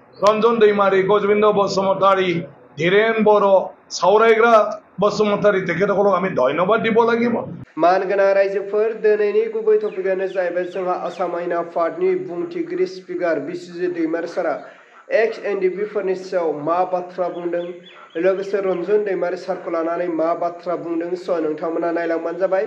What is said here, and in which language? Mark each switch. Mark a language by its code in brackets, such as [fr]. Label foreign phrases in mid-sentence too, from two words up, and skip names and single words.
[as] रंजन दैमारी गजबिंद बसुमतारी धीरेन बर सावरायग्रा बसुमतारी तेखेतসকলক আমি धन्यवाद দিব লাগিব। [brx] मानगोनां रायजोफोर दिनैनि गुबै टपिकआनो जाहैबाय जोंहा आसाम आयेन आफादनि बुंथिगिरि स्पिकार बिस्वजित दैमारी सारा एक्स एनडिपि फोरनि सायाव मा बाथ्रा बुंदों लोगोसे रंजन दैमारी सारखौ लानानै मा बाथ्रा बुंदों स नोंथांमोना नायलांबानो जाबाय।